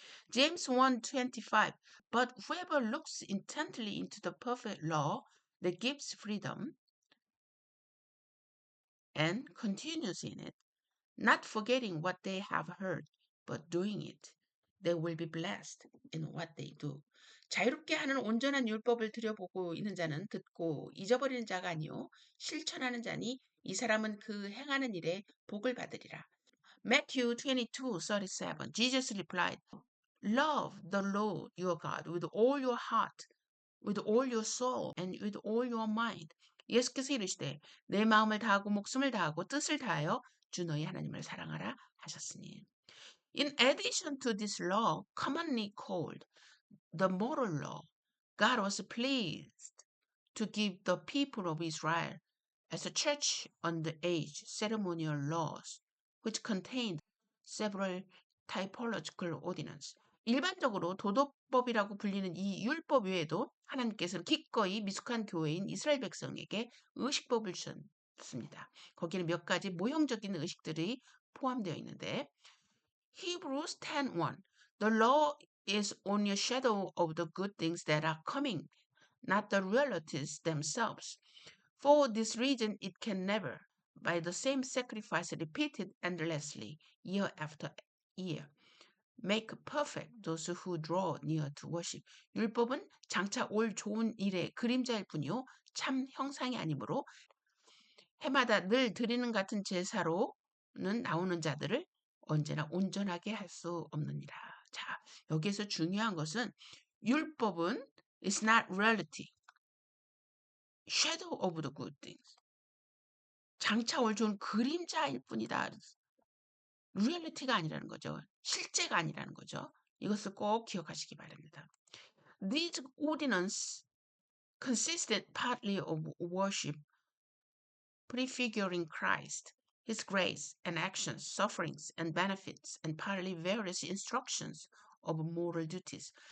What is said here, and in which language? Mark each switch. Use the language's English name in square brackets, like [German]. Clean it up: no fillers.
[English] James 1:25 But whoever looks intently into the perfect law that gives freedom and continues in it, not forgetting what they have heard, but doing it, they will be blessed in what they do. [Korean] 자유롭게 하는 온전한 율법을 들여보고 있는 자는 듣고 잊어버리는 자가 아니요 실천하는 자니 이 사람은 그 행하는 일에 복을 받으리라. [English] Matthew 22:37 Jesus replied, Love the Lord your God with all your heart, with all your soul, and with all your mind. [Korean] 예수께서 이르시되 내 마음을 다하고 목숨을 다하고 뜻을 다하여 주 너희 하나님을 사랑하라 하셨으니. [English] In addition to this law, commonly called the moral law, God was pleased to give the people of Israel as a church on the age ceremonial laws, which contained several typological ordinances. [Korean] 일반적으로 도덕법이라고 불리는 이 율법 외에도 하나님께서는 기꺼이 미숙한 교회인 이스라엘 백성에게 의식법을 주셨습니다. 거기는 몇 가지 모형적인 의식들이 포함되어 있는데 [English] Hebrews 10:1 The law is only a shadow of the good things that are coming, not the realities themselves. For this reason it can never, by the same sacrifice repeated endlessly, year after year, make perfect those who draw near to worship. [Korean] 율법은 장차 올 좋은 일의 그림자일 뿐이요 참 형상이 아니므로 해마다 늘 드리는 같은 제사로는 나오는 자들을 언제나 온전하게 할 수 없느니라. 자, 여기에서 중요한 것은 율법은 [English] is not reality, shadow of the good things. [Korean] 장차 올 좋은 그림자일 뿐이다. 리얼리티가 아니라는 거죠. 실제가 아니라는 거죠. 이것을 꼭 기억하시기 바랍니다. [English] These ordinances consisted partly of worship, prefiguring Christ, His grace and actions, sufferings and benefits, and partly various instructions of moral duties.